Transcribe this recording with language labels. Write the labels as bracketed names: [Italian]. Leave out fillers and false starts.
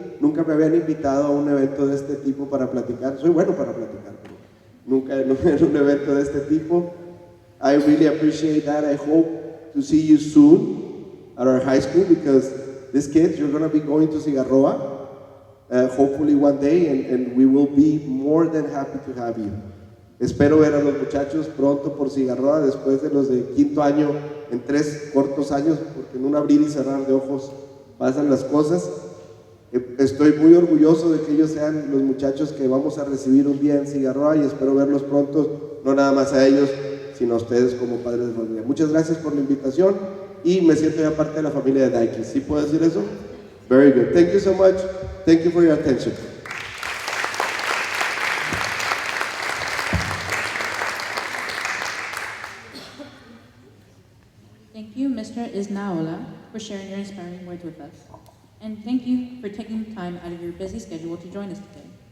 [Spanish] Nunca me habían invitado a un evento de este tipo para platicar. Soy bueno para platicar, pero nunca en un evento de este tipo. [English] I really appreciate that. I hope to see you soon at our high school, because these kids, you're going to be going to Cigarroa, hopefully one day, and we will be more than happy to have you. [Spanish] Espero ver a los muchachos pronto por Cigarroa, después de los de quinto año, en 3 cortos años, porque en un abrir y cerrar de ojos pasan las cosas. Estoy muy orgulloso de que ellos sean los muchachos que vamos a recibir un día en Cigarroa, y espero verlos pronto, no nada más a ellos, sino a ustedes como padres de familia. Muchas gracias por la invitación y me siento ya parte de la familia de Daiches. ¿Sí puedo decir eso? [English] Very good. Thank you so much. Thank you for your attention. Thank you, Mr. Isnaola, for sharing your inspiring words with us. And thank you for taking time out of your busy schedule to join us today.